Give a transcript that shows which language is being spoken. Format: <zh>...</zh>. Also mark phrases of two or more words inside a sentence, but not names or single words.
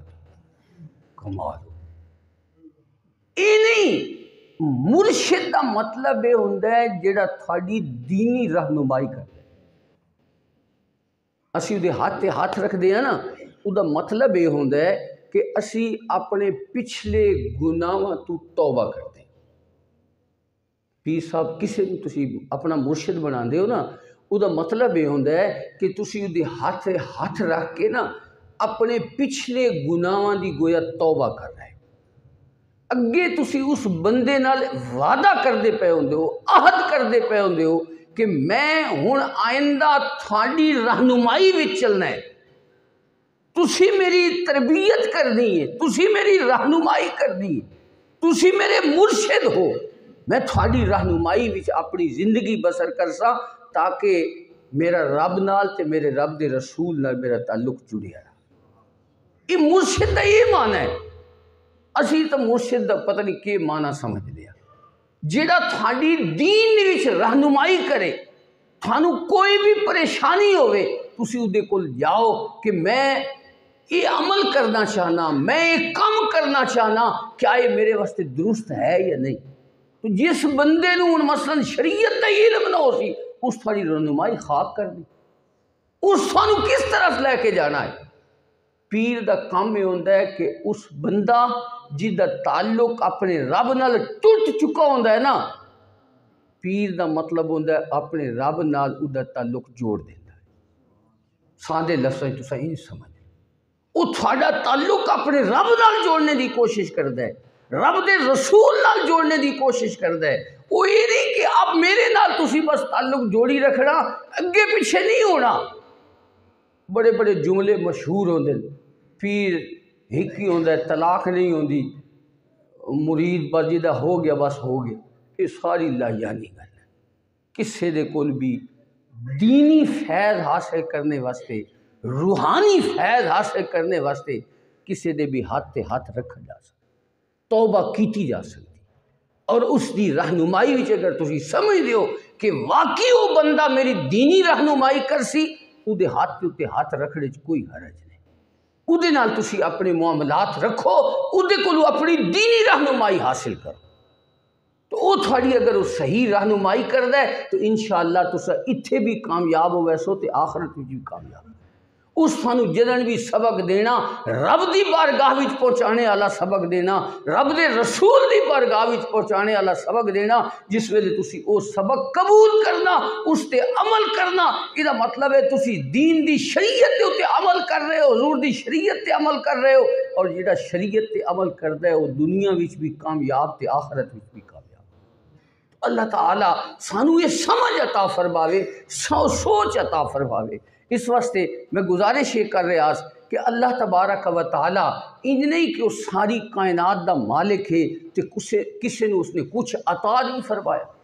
<pa>کمال اے نہیں، مرشد دا مطلب یہ ہوندا ہے جڑا تھوڑی دینی رہنمائی کردا ہے۔ اسی دے ہاتھ تے ہاتھ رکھ دے ہیں نا، او دا مطلب یہ ہوندا ہے کہ اسی اپنے پچھلے گناہاں تو توبہ کرتے ہیں۔ پیر صاحب کسے نوں تسی اپنا مرشد بنا دے ہو نا، او دا مطلب یہ ہوندا ہے کہ تسی دے ہاتھ ہاتھ رکھ کے نا اپنے پچھلے گناہاں دی گویا توبہ کر رہے، اگے تسی اس بندے نال وعدہ کردے پے ہوندے ہو، عہد کردے پے ہوندے ہو کہ میں ہن آئندہ تھاڈی رہنمائی وچ چلنا ہے، تسی میری تربیت کرنی ہے، تسی میری رہنمائی کرنی ہے، تسی میرے مرشد ہو، میں تھوڑی رہنمائی وچ اپنی زندگی بسر کرساں تاکہ میرا رب نال تے میرے رب دے رسول نال میرا تعلق جڑیا رہا۔ یہ مرشد دا یہ معنی ہے۔ اسی تو مرشد دا پتہ نہیں کہ معنی سمجھ لیا، جیڑا تھاڈی دین وچ رہنمائی کرے، تھانوں کوئی بھی پریشانی ہوئے تسی اودے کول جاؤ کہ میں یہ عمل کرنا چاہنا، میں یہ کام کرنا چاہنا، کیا یہ میرے واسطے درست ہے یا نہیں؟ تو جس بندے نوں مثلا شریعت دا علم نہ ہو سی، اس تھوڑی رہنمائی خاک کر دی، اس تھانوں کس طرف لے کے جانا ہے؟ پیر دا کام یہ ہوندا ہے کہ اس بندہ جس دا تعلق اپنے رب نال ٹوٹ چکا ہوندا ہے نا، پیر دا مطلب ہوندا ہے اپنے رب نال او دا تعلق جوڑ دیندا ہے۔ سادے لفظاں وچ تساں انج سمجھ، وہ تھوڑا تعلق اپنے رب نال جوڑنے دی کوشش کردا ہے، رب دے رسول نال جوڑنے دی کوشش کردا ہے۔ وہ یہ نہیں کہ اب میرے نال تسی بس تعلق جوڑی رکھنا، اگے پیچھے نہیں ہونا۔ بڑے بڑے جملے مشہور ہوندے، پیر ایک ہی ہوندا ہے، طلاق نہیں ہوندی، مرید بس جدا ہو گیا بس ہو گیا، یہ ساری لایانی گل ہے۔ کسے دے کول بھی دینی فیض حاصل کرنے واسطے، روحانی فیض حاصل کرنے واسطے کسے دے بھی ہاتھ تے ہاتھ رکھا جا سکتا، توبہ کیتی جا سکتی، اور اس دی رہنمائی وچ اگر تسی سمجھ دیو کہ واقعی وہ بندہ میری دینی رہنمائی کرسی، او دے ہاتھ تے ہاتھ رکھنے وچ کوئی حرج نہیں، او دے نال تسی اپنے معاملات رکھو، او دے کولو اپنی دینی رہنمائی حاصل کرو، تو وہ تھوڑی اگر وہ صحیح رہنمائی کردا ہے تو انشاءاللہ تسا اتھے بھی کامیاب ہو ویسو تے آخرت وچ بھی کامیاب ہو۔ اس تھانوں جدن بھی سبق دینا، رب دی بارگاہ وچ پہنچانے والا سبق دینا، رب دے رسول دی بارگاہ وچ پہنچانے والا سبق دینا، جس ویلے تسی او سبق قبول کرنا، اس تے عمل کرنا، یہ مطلب ہے تسی دین دی شریعت دے اوتے عمل کر رہے ہو، حضور دی شریعت تے عمل کر رہے ہو، اور جڑا شریعت تے عمل کردا ہے وہ دنیا وچ بھی کامیاب تے آخرت وچ بھی کامیاب۔ اللہ تعالیٰ سانو یہ سمجھ عطا فرماوے، سوچ عطا فرماوے۔ اس واسطے میں گزارش یہ کر رہا کہ اللہ تبارک و تعالی انج نہیں کہ وہ ساری کائنات دا مالک ہے تے کسے نے اس نے کچھ عطا نہیں فرمایا۔</pa>